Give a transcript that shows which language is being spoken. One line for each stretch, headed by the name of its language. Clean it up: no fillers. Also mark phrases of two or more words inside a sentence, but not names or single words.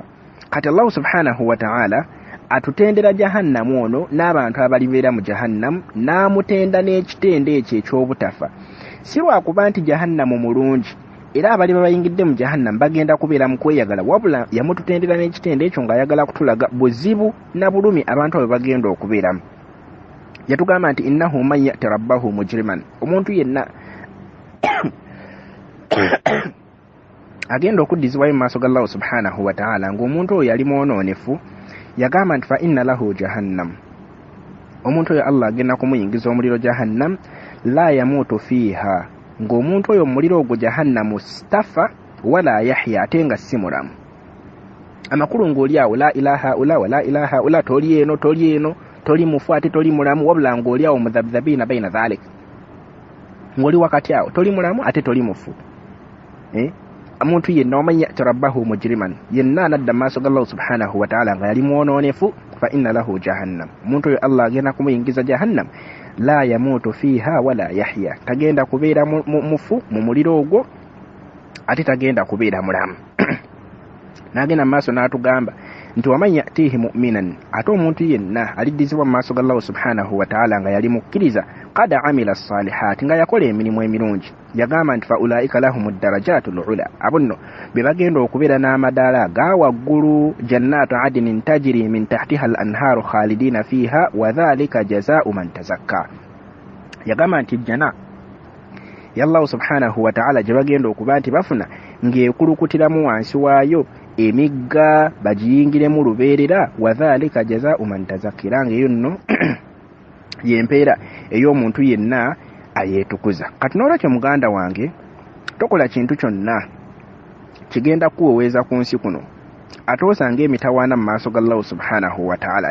Ganda: Kati
Arabic: الله سبحانه وتعالى
Ganda: atutendera jahannamu ono n'abantu abalibeera mu jahannamu n'amutenda n'ekitendo ekyo eky'obutafa. Si lwakuba nti jahannamu mulungi era abali bayingidde mu jahannamu bagenda kubeera mu kweyagala, wabula yamututendera n'ekitendo ekyo ng'ayagala kutulaga buzibu na bulumi abantu abo bagenda okubeeramu. Yatugamba nti
Arabic: إنه من يأت ربه مجرما,
Ganda: omuntu yenna agenda okuddizibwayo mu maaso ga
Arabic: الله سبحانه وتعالى
Ganda: ng'omuntu oyo yali mwonoonefu, yagamba nti
Arabic: فإن له جهنم,
Ganda: omuntu oyo Allah agenda kumuyingiza omuliro
Arabic: جهنم لا يموت فيها,
Ganda: ng'omuntu oyo omuliro ogwo jahannamu stafa
Arabic: ولا يحيى,
Ganda: ate nga si mulamu. Amakulu ng'oli awo
Arabic: لا إلى هؤلاء ولا إلى هؤلاء,
Ganda: toli eno toli mufu ate toli mulamu, wabula ng'oli awo
Arabic: مذبذبين بين ذلك,
Ganda: ng'oli wakati awo toli mulamu ate toli mufu. Omuntu yenna
Arabic: ومن يأت ربه مجرما,
Ganda: yenna anadda maaso ga
Arabic: الله سبحانه وتعالى
Ganda: nga yali mwonoonefu,
Arabic: فإن له جهنم,
Ganda: omuntu oyo Allah agenda kumuyingiza
Arabic: جهنم لا يموت فيها ولا يحيى,
Ganda: tagenda kubeera mufu mu muliro ogwo ate tagenda kubeera mulamu. N'agenda mu maaso n'atugamba nti
Arabic: ومن يأته مؤمنا,
Ganda: ate omuntu yenna aliddizibwa mu maaso ga
Arabic: الله سبحانه وتعالى
Ganda: nga yali mukkiriza
Arabic: قد عمل الصالحات,
Ganda: nga yakola emirimu emirungi. Yagamba nti
Arabic: فأولئك لهم الدرجات العلى,
Ganda: abo nno be bagenda okubeera n'amadaala aga waggulu,
Arabic: جنات عدن تجري من تحتها الأنهار خالدين فيها وذلك جزاء من تزكى.
Ganda: Yagamba nti jjana ya
Arabic: الله سبحانه وتعالى
Ganda: gye bagenda okuba nti bafuna ng'ekulukutiramu wansi waayo emigga bagiyingiremu lubeerera,
Arabic: وذلك جزاء من تزكى,
Ganda: ng'eyo nno yempeera ey'omuntu yenna ayeetukuza. Kati n'olwekyo muganda wange tokola kintu kyonna kigenda kuweweeza ku nsi kuno ate osanga emitawaana mu maaso ga
Arabic: الله سبحانه وتعالى.